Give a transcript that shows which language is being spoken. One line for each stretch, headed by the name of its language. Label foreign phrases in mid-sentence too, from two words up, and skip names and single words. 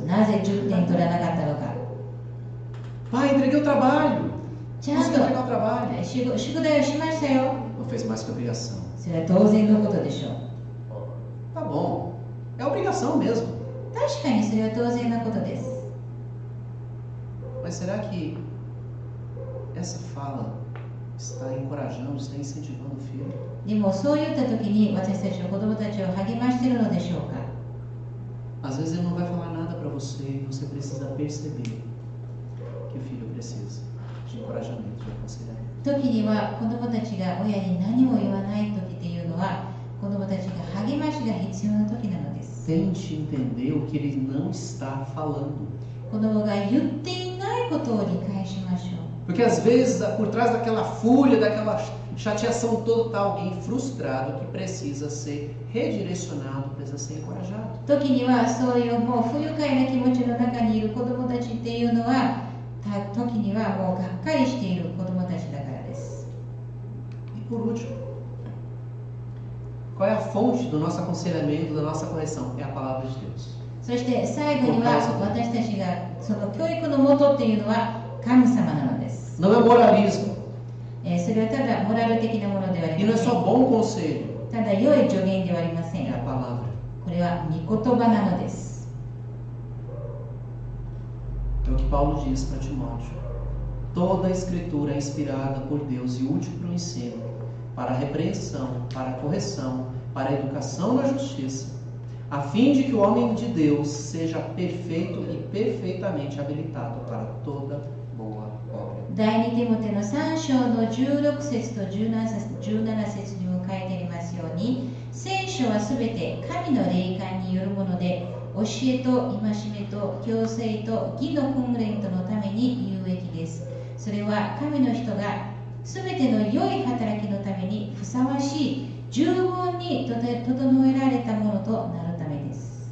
Japanese: なぜ10点取らなかったのか。
Portuguese: Pai, entreguei o trabalho.
Japanese: ちゃん
Portuguese: Consegui entregar o trabalho.
Japanese: と宿題をしましたよ。
Portuguese: Não fez mais que obrigação.
Japanese: それは当然のことでしょう。
Portuguese: Tá bom. É obrigação mesmo.
Japanese: 確かにそれは当然なことです。
Portuguese: Mas será que essa fala está encorajando, está incentivando o filho?
Japanese: でもそういった時に私たちは子供たちを励ましているのでしょうか。
Portuguese: Às vezes ele não vai falar nada para você e você precisa perceber que o filho precisa de encorajamento, de aconselhamento.
Japanese: 時には子供たちが親に何も言わない時っていうのは子供たちが励ましが必要な時なのです。
Portuguese: Tente entender o que ele não está falando.
Japanese: 子供が言っていないことを理解しましょう。
Portuguese: Porque às vezes, por trás daquela fúria, daquela chateação toda, está alguém frustrado que precisa ser redirecionado, precisa ser encorajado.
Japanese: 時にはそういうもう不愉快な気持ちの中にいる子供たちっていうのは時にはもうがっかりしている子供たちだからです。
Portuguese: E por último, qual é a fonte do nosso aconselhamento, da nossa correção? É a palavra de Deus.
Japanese: そして最後には私たちがその教育のもとっていうのは神様なのです。
Portuguese: Não é moralismo.
Japanese: それはただモラル的なものではあ
Portuguese: E
Japanese: り
Portuguese: não
Japanese: ま
Portuguese: é
Japanese: せん。
Portuguese: só bom conselho,
Japanese: ただ良い助言ではありません。
Portuguese: é a palavra.
Japanese: これは御言葉なのです。
Portuguese: É o que Paulo diz para Timóteo. Toda a escritura é inspirada por Deus e útil para o ensino, para a repreensão, para a correção, para a educação na justiça, a fim de que o homem de Deus seja perfeito e perfeitamente habilitado para toda boa obra.
Japanese: 第2テモテの3章の16節と17節にも書いてありますように、聖書はすべて神の霊感によるもので、教えと戒めと矯正と義の訓練とのために有益です。それは神の人がすべての良い働きのためにふさわしい十分に整えられたものとなるためです。